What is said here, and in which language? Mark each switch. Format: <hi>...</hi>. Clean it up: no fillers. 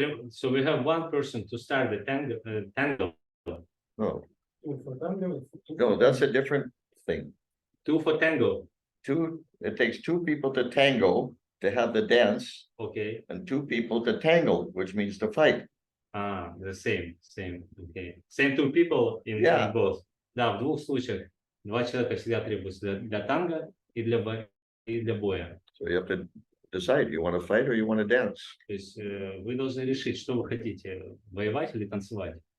<en>So we have one person to start the tango. No. No, that's a different thing. Two for tango. It takes two people to tango to have the dance, Okay. and two people to tangle, which means to fight. The same. Okay. Same two people in both.</en> <ru>Да, в двух случаях 2 человека всегда требуются для танго и для боя.</ru> <en>So you have to decide, you want to fight or you want to dance.</en> <ru>То есть вы должны решить, что вы хотите, воевать или танцевать.</ru>